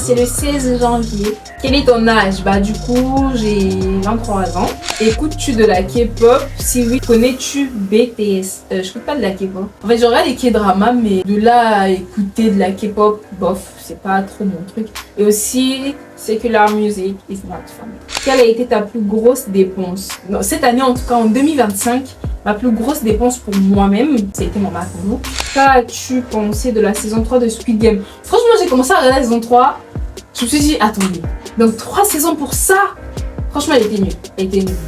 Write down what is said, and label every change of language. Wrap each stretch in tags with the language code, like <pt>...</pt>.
<fr>C'est le 16 janvier. Quel est ton âge? Bah du coup, j'ai 23 ans. Écoutes-tu de la K-pop? Si oui, connais-tu BTS? Je écoute pas de la K-pop. En fait, j'aurais des K-dramas, mais de là à écouter de la K-pop, bof, c'est pas trop mon truc. Et aussi,</fr> <en>secular music is not for me.</en> <fr>Quelle a été ta plus grosse dépense? Non, cette année, en tout cas en 2025, ma plus grosse dépense pour moi-même, ça a été mon MacBook. Qu'as-tu pensé de la saison 3 de Squid Game? Franchement, j'ai commencé à regarder la saison 3. Je me suis dit, attendez, donc 3 saisons pour ça? Franchement, elle était nulle. Elle était nulle.</fr>